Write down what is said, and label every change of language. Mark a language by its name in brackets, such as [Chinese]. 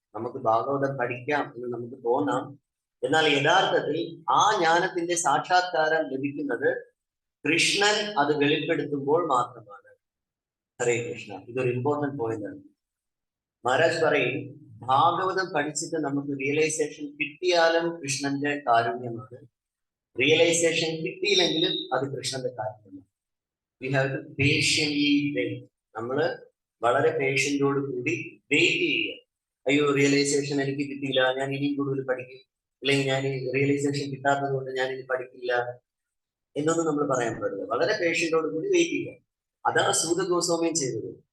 [Malayalam] നമുക്ക് ഭാഗവതം പഠിക്കാം എന്ന് നമുക്ക് തോന്നാം. എന്നാൽ യഥാർത്ഥത്തിൽ ആ ജ്ഞാനത്തിന്റെ സാക്ഷാത്കാരം ലഭിക്കുന്നത് കൃഷ്ണൻ അത് വെളിപ്പെടുത്തുമ്പോൾ മാത്രമാണ്. ഹരേ കൃഷ്ണ. ഇതൊരു ഇമ്പോർട്ടന്റ് പോയിന്റ് ആണ്. മഹാരാജ് പറയും, ഭാഗവതം പഠിച്ചിട്ട് നമുക്ക് റിയലൈസേഷൻ കിട്ടിയാലും കൃഷ്ണന്റെ കാരുണ്യമാണ്, റിയലൈസേഷൻ കിട്ടിയില്ലെങ്കിലും അത് കൃഷ്ണന്റെ കാരുണ്യമാണ്. [English] we have to patiently wait. [Malayalam] നമ്മള് വളരെ പേഷ്യന്റോട് കൂടി വെയിറ്റ് ചെയ്യുക. അയ്യോ റിയലൈസേഷൻ എനിക്ക് കിട്ടിയില്ല, ഞാൻ ഇനിയും കൂടുതൽ പഠിക്കും, അല്ലെങ്കിൽ ഞാൻ റിയലൈസേഷൻ കിട്ടാത്തത് കൊണ്ട് ഞാൻ ഇനി പഠിക്കില്ല എന്നൊന്നും നമ്മൾ പറയാൻ പാടില്ല. വളരെ പേഷ്യന്റോട് കൂടി വെയിറ്റ് ചെയ്യുക. അതാണ് സൂത ഗോസ്വാമിയും ചെയ്തത്.